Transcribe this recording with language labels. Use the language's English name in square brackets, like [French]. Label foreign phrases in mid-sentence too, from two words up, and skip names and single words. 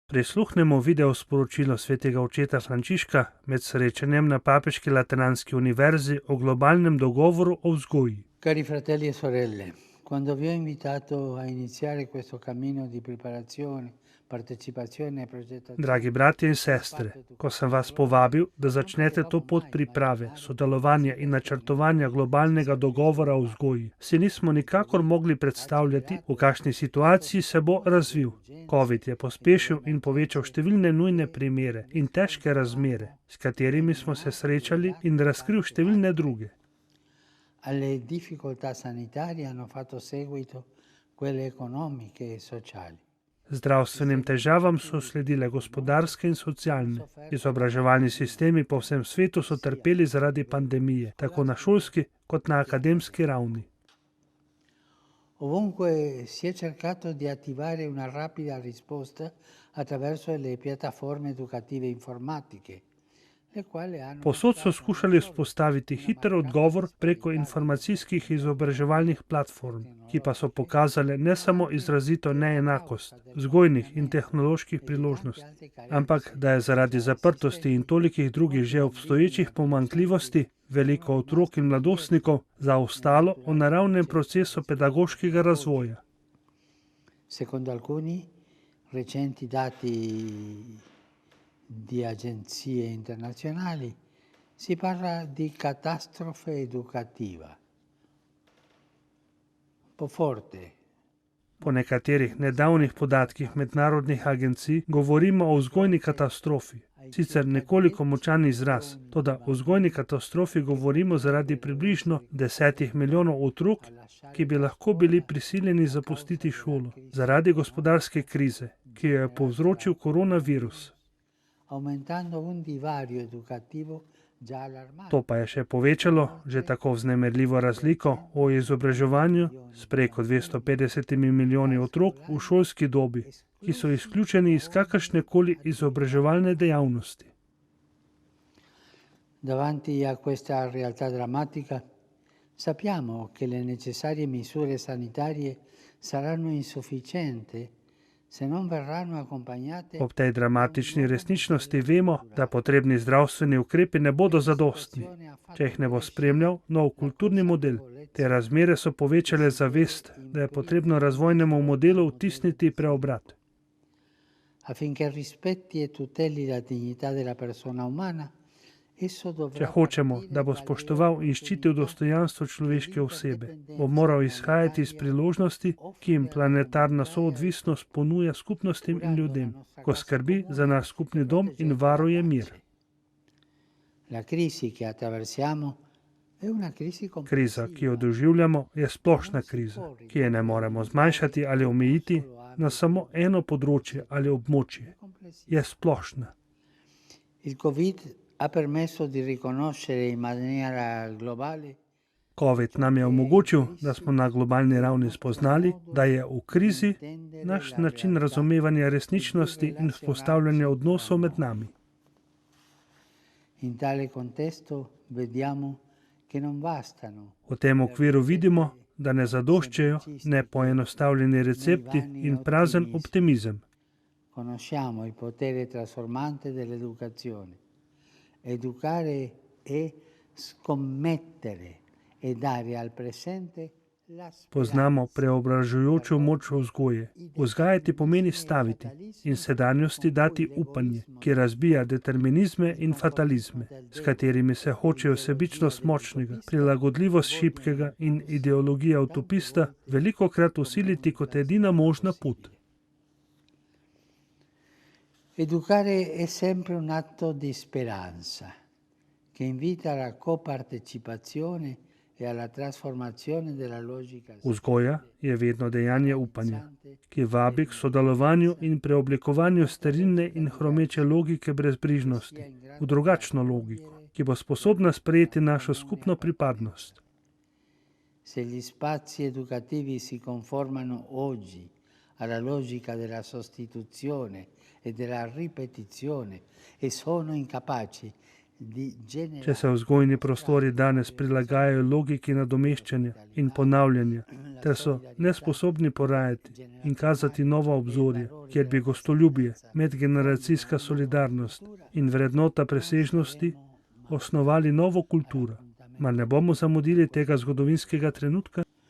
[Slovenian] Prisluhnemo video sporočilo svetega očeta Frančiška med srečanjem na Papeški lateranski univerzi o globalnem dogovoru o vzgoji. [Italian] Cari fratelli e sorelle, quando vi ho invitato a iniziare questo cammino di preparazione, partecipazione e progettazione. [Slovenian] Dragi bratje in sestre, ko sem vas povabil, da začnete to pot priprave, sodelovanja in načrtovanja globalnega dogovora o vzgoji, si nismo nikakor mogli predstavljati, v kakšni situaciji se bo razvil. Covid je pospešil in povečal številne nujne primere in težke razmere, s katerimi smo se srečali, in razkril številne druge. [Italian] Alle difficoltà sanitarie hanno fatto seguito quelle economiche e sociali. [Slovenian] Zdravstvenim težavam so sledile gospodarske in socialne. Izobraževalni sistemi po vsem svetu so trpeli zaradi pandemije, tako na šolski kot na akademski ravni. [Italian] Ovunque si è cercato di attivare una rapida risposta attraverso le piattaforme educative informatiche, le quali hanno... [Slovenian] Povsod so skušali vzpostaviti hiter odgovor preko informacijskih izobraževalnih platform, ki pa so pokazale ne samo izrazito neenakost vzgojnih in tehnoloških priložnosti, ampak da je zaradi zaprtosti in tolikih drugih že obstoječih pomanjkljivosti veliko otrok in mladostnikov zaostalo v naravnem procesu pedagoškega razvoja. [Italian] Secondo alcuni recenti dati di agenzie internazionali si parla di catastrofe educativa. Un po' forte. [Slovenian] Po nekaterih nedavnih podatkih mednarodnih agencij govorimo o vzgojni katastrofi. Sicer nekoliko močan izraz, toda o vzgojni katastrofi govorimo zaradi približno 10 milijonov otrok, ki bi lahko bili prisiljeni zapustiti šolo zaradi gospodarske krize, ki jo je povzročil koronavirus. [Italian] Aumentando un divario educativo già allarmante. [Slovenian] To pa je še povečalo že tako vznemirljivo razliko o izobraževanju s preko 250 milijoni otrok v šolski dobi, ki so izključeni iz kakršnekoli izobraževalne dejavnosti. [Italian] Davanti a questa realtà drammatica, sappiamo che le necessarie misure sanitarie saranno insufficienti se non verranno accompagnate. [Slovenian] Ob tej dramatični resničnosti vemo, da potrebni zdravstveni ukrepi ne bodo zadostni, če jih ne bo spremljal nov kulturni model. Te razmere so povečale zavest, da je potrebno razvojnemu modelu vtisniti preobrat. [Italian] Affinché rispetti e tuteli la dignità della persona umana, esso [Slovenian] Če [Italian] dovrà [Slovenian] hočemo, da bo spoštoval in ščitil dostojanstvo človeške osebe, bo moral izhajati iz priložnosti, ki jim planetarna soodvisnost ponuja skupnostim in ljudem, ko skrbi za naš skupni dom in varuje mir. [Italian] La crisi che attraversiamo è una crisi [Slovenian] Kriza, ki jo doživljamo, je splošna kriza, ki je ne moremo zmanjšati ali omejiti na samo eno področje ali območje. Je splošna. [Italian] Il Covid ha permesso di riconoscere in maniera globale [Slovenian] Covid nam je omogočil, da smo na globalni ravni spoznali, da je v krizi naš način razumevanja resničnosti in vzpostavljanja odnosov med nami. [Italian] In tale contesto vediamo che non bastano [Slovenian] V tem okviru vidimo, da ne zadoščajo ne poenostavljeni recepti in prazen optimizem. [Italian] conosciamo il potere trasformante dell'educazione. Educare è scommettere e dare al presente la [Slovenian] Poznamo preobražujočo moč vzgoje. Vzgajati pomeni staviti in sedanjosti dati upanje, ki razbija determinizme in fatalizme, s katerimi se hočejo sebičnost močnega, prilagodljivost šibkega in ideologija utopista velikokrat usiliti kot edina možna pot. [Italian] Educare è sempre un atto di speranza che invita alla copartecipazione e alla trasformazione della logica. [Slovenian] Vzgoja je vedno dejanje upanja, ki vabi k sodelovanju in preoblikovanju sterilne in hromeče logike brezbrižnosti v drugačno logiko, ki bo sposobna sprejeti našo skupno pripadnost. [Italian] Se gli spazi educativi si conformano oggi alla logica della sostituzione e della ripetizione e sono incapaci [Slovenian] Če se vzgojni prostori danes prilagajajo logiki nadomeščanja in ponavljanja, ter so nesposobni porajati in kazati nova obzorja, kjer bi gostoljubje, medgeneracijska solidarnost in vrednota presežnosti osnovali novo kulturo, mar ne bomo zamudili tega zgodovinskega trenutka?